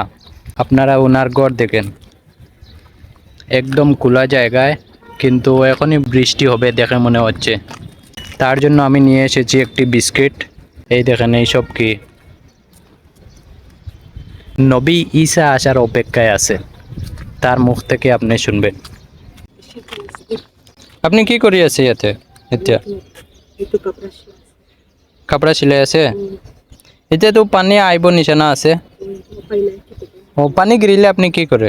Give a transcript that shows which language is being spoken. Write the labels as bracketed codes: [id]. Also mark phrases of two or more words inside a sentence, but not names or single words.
[bn] আপনারা ওনার ঘর দেখেন, একদম খোলা জায়গায়, কিন্তু এখনই বৃষ্টি হবে দেখে মনে হচ্ছে। তার জন্য আমি নিয়ে এসেছি একটি বিস্কিট। এই দেখেন, এইসব কি নবী ঈসা আসার অপেক্ষায় আছে, তার মুখ থেকে আপনি শুনবেন। [as] আপনি কি কৰি আছে ইয়াতে এতিয়া? কাপড়া চিলাই আছে। এতিয়াতো পানী আহিব নিচিনা আছে। ও, পানী গিৰিলে আপনি কি কৰে?